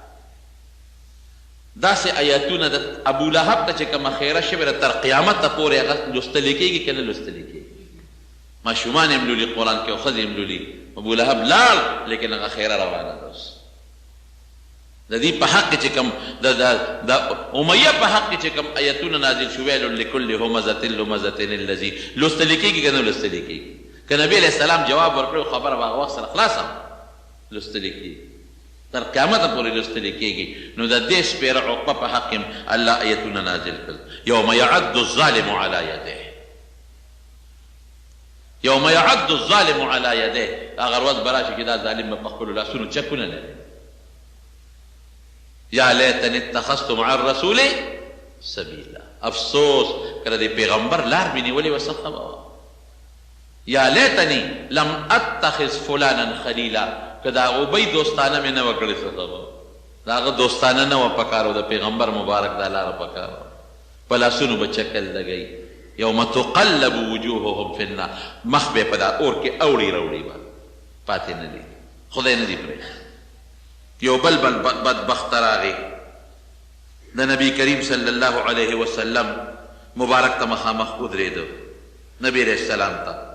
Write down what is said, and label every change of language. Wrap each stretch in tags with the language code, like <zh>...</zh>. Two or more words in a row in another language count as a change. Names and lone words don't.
<ps>داسې آیاتونه د ابو لهب ته چې کومه خیره شوې ده تر قیامته پورې هغه لوستلی کېږي که نه لوستلی کېږي ماشومان یې ملولي قرآن کې او ښځې یې ملولي ابو لهب لاړ لیکن هغه خیره روانه ده اوس د دې په حق چې کوم د امیه په حق چې کوم آیتونه نازل شو</ps> <ar>ویل لکل همزة لمزة الذي</ar> <ps>لوستلی کېږي که نه لوستلی کېږي که نبي</ps> <ar>علیه السلام</ar> <ps>جواب ورکړی خبره به هغه وخت سره خلاصه لوستلی کېږي تر قیامته پورې لوستلی کېږي نو د دې سپېره عقبه په حق الله آیتونه نازل کړل</ps> <ar>یوم یعد الظالم علی یده یوم یعد الظالم علی یده</ar> <ps>هغه ورځ به راشي چې دا ظالم به په خپلو لاسونو چکونه لري</ps> <ar>یا لیتنی اتخذت مع الرسول سبیلا</ar> <ps>افسوس کله د پیغمبر لار مې نیولې وه څه خبره</ps> <ar>یا لیتنی لم اتخذ فلانا خلیلا</ar> <ps>که د هغوی دوستانه مې نه وه کړې څه خبره د هغه دوستانه نه وه پکار او د پیغمبر مبارک دا لاره پکار وه په لاسونو به چکل لګوي</ps> <ar>یوم تقلب وجوههم فی النار</ar> <ps>مخ به په دا اور کې اوړي روړي به پاتې نه دي خدای نه دي پرېښي یو بل بدبخته راغی د نبی کریم</ps> <ar>صلی الله علیه وسلم</ar> <ps>مبارک ته مخامخ ودرېده نبی</ps> <ar>علیه السلام</ar> <ps>ته</ps>